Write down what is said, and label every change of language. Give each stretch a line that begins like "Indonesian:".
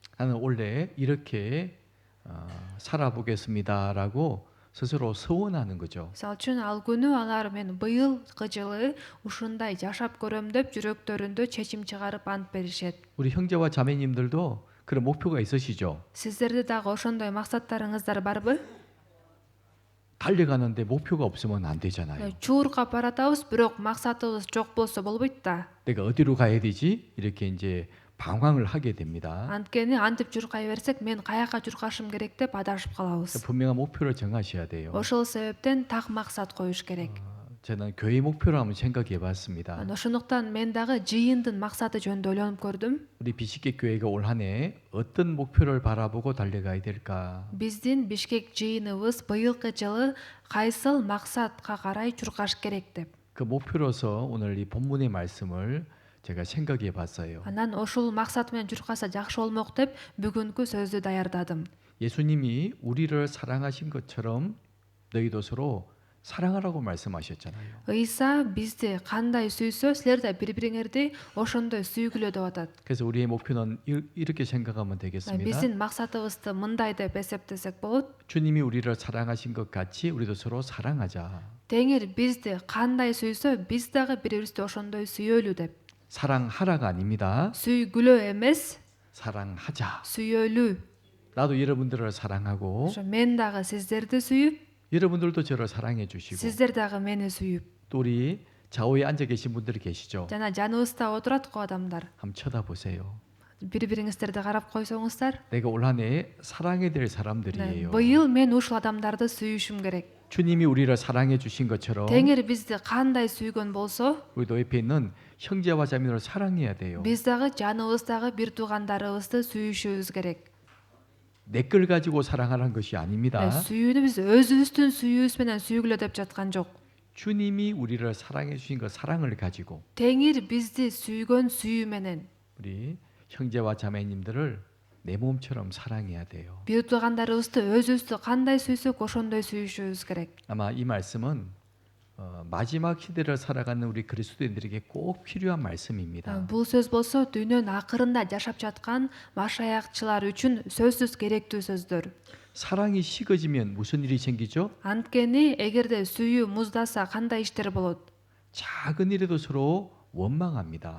Korean: 나는 올해 이렇게 살아보겠습니다라고 스스로 서원하는 거죠.
Kyrgyz: Мисалы үчүн ал күнү алар мен быйылкы жылы ушундай жашап көрөм деп жүрөктөрүндө чечим чыгарып ант беришет.
Korean: 우리 형제와 자매님들도 그런 목표가 있으시죠?
Kyrgyz: Сиздерде дагы ошондой максаттарыңыздар барбы?
Korean: 달려가는데 목표가 없으면 안 되잖아요.
Kyrgyz: Чуурка баратабыз, бирок максатыбыз жок болсо болбойт да.
Korean: 내가 어디로 가야 되지? 이렇게 이제 방황을 하게 됩니다.
Kyrgyz: Анткени антип журкай берсек, мен каяка журкашым керек деп адашып калабыз.
Korean: 분명한 목표를 정하셔야 돼요.
Kyrgyz: Ошол себептен так максат коюш керек.
Korean: 저는 교회 목표를 한번 생각해 봤습니다.
Kyrgyz: Ошондуктан мен дагы жыйындын максаты жөнүндө ойлонуп көрдүм.
Korean: 우리 비식계 교회가 올 한 해 어떤 목표를 바라보고 달려가야 될까?
Kyrgyz: Биздин Бишкек жыйыныбыз быйылкы жылы кайсыл максатка карай журкаш керек деп.
Korean: 그 목표로서 오늘 이 본문의 말씀을 제가 생각해 봤어요.
Kyrgyz: Анан ошол максат менен журкаса жакшы болмок деп бүгүнкү сөздү даярдадым.
Korean: 예수님이 우리를 사랑하신 것처럼 너희도 서로 사랑하라고 말씀하셨잖아요.
Kyrgyz: Ыйса бизди кандай сүйсө, силер да бири-бириңерди ошондой сүйгүлө деп атат.
Korean: 그래서 우리의 목표는 이렇게 생각하면 되겠습니다.
Kyrgyz: Биздин максатыбызды мындай деп эсептесек болот.
Korean: 주님이 우리를 사랑하신 것 같이 우리도 서로 사랑하자.
Kyrgyz: Теңир бизди кандай сүйсө, биз дагы бири-бирибизди ошондой сүйөлү деп.
Korean: 사랑하라가 아닙니다.
Kyrgyz: Сүйгүлө эмес,
Korean: 사랑하자.
Kyrgyz: сүйөлү.
Korean: 나도 여러분들을 사랑하고
Kyrgyz: Ошо мен дагы сиздерди сүйүп,
Korean: 여러분들도 저를 사랑해 주시고
Kyrgyz: сиздер дагы мени сүйүп.
Korean: 또 우리 좌우에 앉아 계신 분들이 계시죠.
Kyrgyz: Жана жаныбызда отурат го адамдар.
Korean: 한번 쳐다보세요.
Kyrgyz: Бири-бириңиздерди карап койсоңуздар,
Korean: 내가 올 한 해 사랑해야 될 사람들이에요.
Kyrgyz: быйыл мен ушул адамдарды сүйүшүм керек.
Korean: 주님이 우리를 사랑해 주신 것처럼
Kyrgyz: Теңир бизди кандай сүйгөн болсо,
Korean: 우리도 옆에 있는 형제와 자매들을 사랑해야 돼요.
Kyrgyz: биз дагы жаныбыздагы бир туугандарыбызды сүйүшүбүз керек.
Korean: 내 걸 가지고 사랑하는 것이 아닙니다.
Kyrgyz: Сүйүүнү биз өзүбүздүн сүйүүбүз менен сүйгүлө деп жаткан жок.
Korean: 주님이 우리를 사랑해 주신 그 사랑을 가지고
Kyrgyz: Теңир бизди сүйгөн сүйүү менен
Korean: 우리 형제와 자매님들을 내 몸처럼 사랑해야 돼요.
Kyrgyz: бир туугандарыбызды өзүбүздү кандай сүйсөк ошондой сүйүшүбүз керек.
Korean: 아마 이 말씀은 마지막 시대를 살아가는 우리 그리스도인들에게 꼭 필요한 말씀입니다.
Kyrgyz: Бул сөз болсо дүйнөнүн акырында жашап жаткан машаякчылар үчүн сөзсүз керектүү сөздөр.
Korean: 사랑이 식어지면 무슨 일이 생기죠?
Kyrgyz: Анткени эгерде сүйүү муздаса кандай иштер болот?
Korean: 작은 일에도 서로 원망합니다.